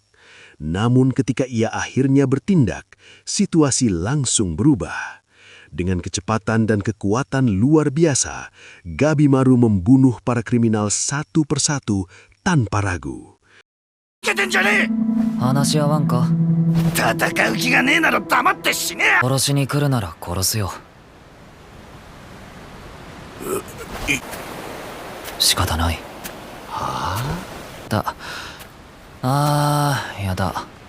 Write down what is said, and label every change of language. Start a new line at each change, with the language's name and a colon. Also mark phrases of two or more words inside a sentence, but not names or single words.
Indonesian: Namun ketika ia akhirnya bertindak, situasi langsung berubah. Dengan kecepatan dan kekuatan luar biasa, Gabimaru membunuh para kriminal satu persatu tanpa ragu.
Japanese: 話し合わんか？戦う気がねえなら黙って死ね。殺しに来るなら殺すよ。仕方ない。やだ。